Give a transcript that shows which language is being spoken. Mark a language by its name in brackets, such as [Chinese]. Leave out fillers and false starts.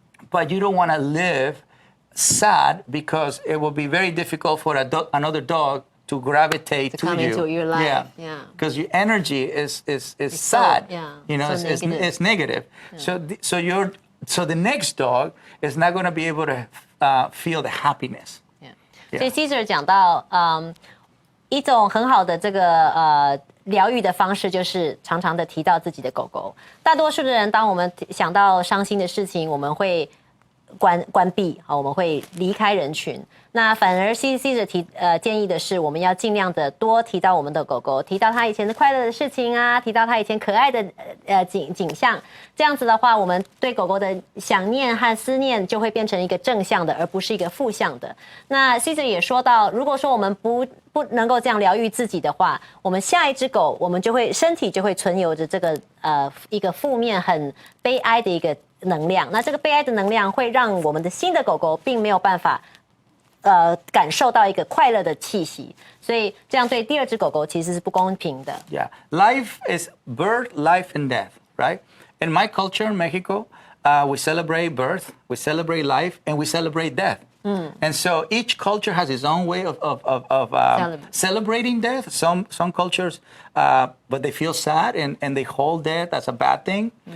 [English] but you don't want to live sad, because it will be very difficult for another dog to gravitate to come you. into your life. Yeah. Because your energy is sad. So, yeah. You know, So it's negative. Yeah. So the next dog is not going to be able to feel the happiness. Yeah. [Chinese] 所以 Caesar 讲到，一种很好的这个疗愈的方式，就是常常的提到自己的狗狗。大多数的人，当我们想到伤心的事情，我们会关闭，好，我们会离开人群。那反而 Caesar 建议的是，我们要尽量的多提到我们的狗狗，提到他以前的快乐的事情啊，提到他以前可爱的景象。这样子的话，我们对狗狗的想念和思念就会变成一个正向的，而不是一个负向的。那 Caesar 也说到，如果说我们不能够这样疗愈自己的话，我们下一只狗，我们身体就会存有着这个一个负面、很悲哀的一个能量。那这个悲哀的能量会让我们的新的狗狗并没有办法感受到一个快乐的气息，所以这样对第二只狗狗其实是不公平的。 [English] Yeah, life is birth, life, and death, right? In my culture in Mexico, we celebrate birth, we celebrate life, and we celebrate death. And so each culture has its own way of celebrating death. Some cultures, but they feel sad and they hold death as a bad thing.